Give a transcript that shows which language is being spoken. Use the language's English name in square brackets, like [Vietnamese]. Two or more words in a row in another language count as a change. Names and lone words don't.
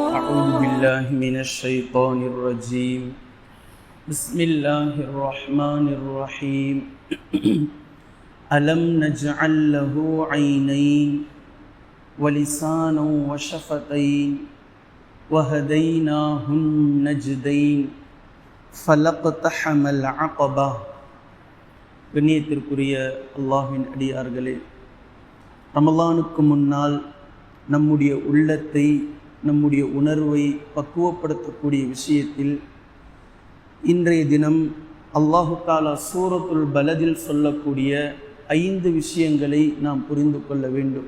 [Arabic] أعوذ بالله من الشيطان الرجيم بسم الله الرحمن الرحيم ألم نجعل له عينين ولسانا وشفتين وهديناه النجدين فلقتحم العقبة. [Tamil] கண்ணியத்திற்குரிய அல்லாஹ்வின் அடியார்களே, ரமலானுக்கு முன்னால் நம்முடைய உள்ளத்தை, நம்முடைய உணர்வை பக்குவப்படுத்தக்கூடிய விஷயத்தில் இன்றைய தினம் [Arabic] الله تعالى [Tamil] சூரத்துல் பலதில் சொல்லக்கூடிய 5 விஷயங்களை நாம் புரிந்து கொள்ள வேண்டும்.